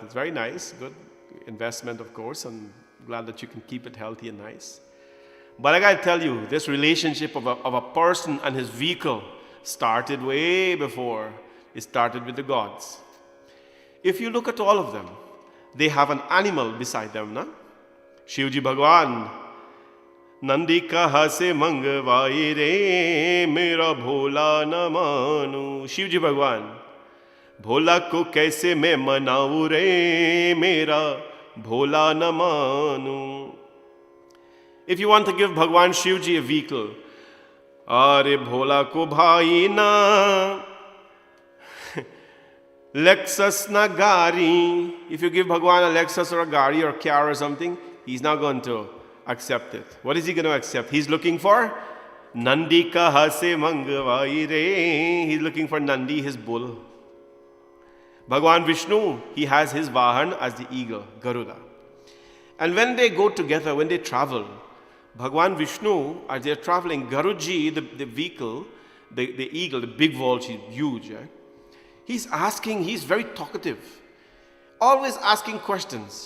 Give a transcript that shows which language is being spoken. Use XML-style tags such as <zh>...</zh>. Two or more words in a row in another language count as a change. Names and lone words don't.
<en>It's very nice, good investment, of course, and glad that you can keep it healthy and nice. But I gotta tell you, this relationship of a person and his vehicle started way before it started with the gods. If you look at all of them, they have an animal beside them, na?</en> <hi>शिवजी भगवान, नंदी कहाँ से मंगवाई रे, मेरा भोला न मानूं. Shivji Bhagwan, भोला को कैसे मैं मनाऊं रे, मेरा भोला न मानूं.</hi> <en>If you want to give Bhagwan Shivji a vehicle,</en> <hi>अरे भोला को भाई ना Lexus na gari.</hi> <en>If you give Bhagwan a Lexus or a gari or a car or something, he's not going to accept it. What is he going to accept? He's looking for</en> <hi>नंदी कहाँ से मंगवाई रे.</hi> <en>He's looking for Nandi, his bull. Bhagwan Vishnu, he has his Vahan as the eagle, Garuda. And when they go together, when they travel, Bhagwan Vishnu, as they're traveling, Garuji, the vehicle, the eagle, the big vulture, huge, he's very talkative, always asking questions.</en>